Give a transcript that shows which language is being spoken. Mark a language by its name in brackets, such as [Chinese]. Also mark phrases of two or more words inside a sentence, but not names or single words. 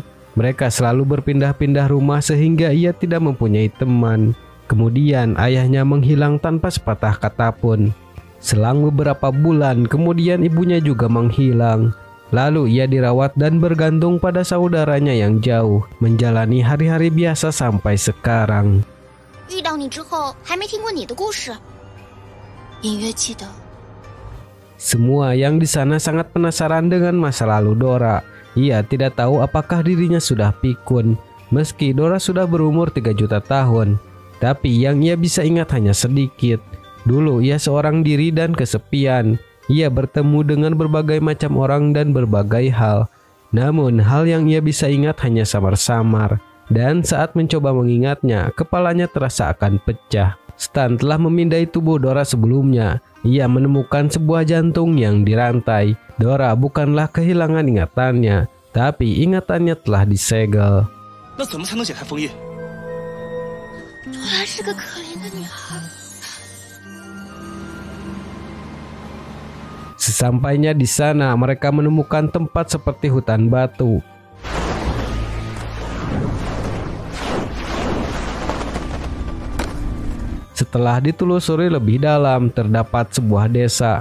[Indonesian] Mereka selalu berpindah-pindah rumah sehingga ia tidak mempunyai teman. Kemudian ayahnya menghilang tanpa sepatah kata pun. Selang beberapa bulan kemudian ibunya juga menghilang. Lalu ia dirawat dan bergantung pada saudaranya yang jauh, menjalani hari-hari biasa sampai sekarang. [Chinese] 遇到你之后，还没听过你的故事。隐约记得。 [Indonesian] Semua yang di sana sangat penasaran dengan masa lalu Dora. Ia tidak tahu apakah dirinya sudah pikun, meski Dora sudah berumur 3 juta tahun. Tapi yang ia bisa ingat hanya sedikit. Dulu ia seorang diri dan kesepian. Ia bertemu dengan berbagai macam orang dan berbagai hal. Namun hal yang ia bisa ingat hanya samar-samar. Dan saat mencoba mengingatnya, kepalanya terasa akan pecah. Stan telah memindai tubuh Dora sebelumnya. Ia menemukan sebuah jantung yang dirantai. Dora bukanlah kehilangan ingatannya, tapi ingatannya telah disegel. [Chinese] 那怎么才能解开封印？朵拉是个可怜的女孩。 [Indonesian] Sesampainya di sana, mereka menemukan tempat seperti hutan batu. Setelah ditelusuri lebih dalam, terdapat sebuah desa.